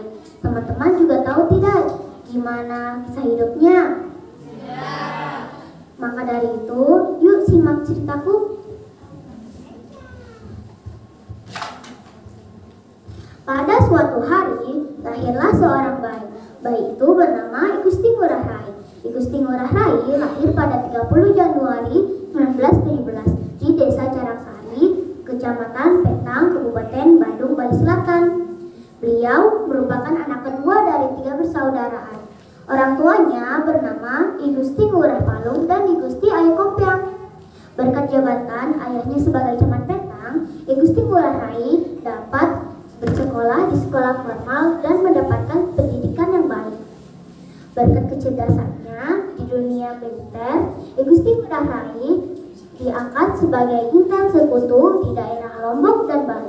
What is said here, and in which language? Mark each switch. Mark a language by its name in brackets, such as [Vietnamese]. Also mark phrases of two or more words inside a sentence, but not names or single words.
[Indonesian] Teman-teman juga tahu tidak gimana kisah hidupnya? Maka dari itu, yuk simak ceritaku. Pada suatu hari, lahirlah seorang bayi. Bayi itu bernama I Gusti Ngurah Rai. I Gusti Ngurah Rai lahir pada 30 Januari 1917 di Desa Carangsari, Kecamatan Petang, Kabupaten Bandung, Bali Selatan. Beliau merupakan anak kedua dari 3 persaudaraan. Orang tuanya bernama I Gusti Ngurah Palung dan I Gusti Ayu Kompiang. Berkat jabatan ayahnya sebagai camat Petang, I Gusti Ngurah Rai dapat bersekolah di sekolah formal dan mendapatkan pendidikan yang baik. Berkat kecerdasannya di dunia militer, I Gusti Ngurah Rai diangkat sebagai intel sekutu di daerah Lombok dan Bali.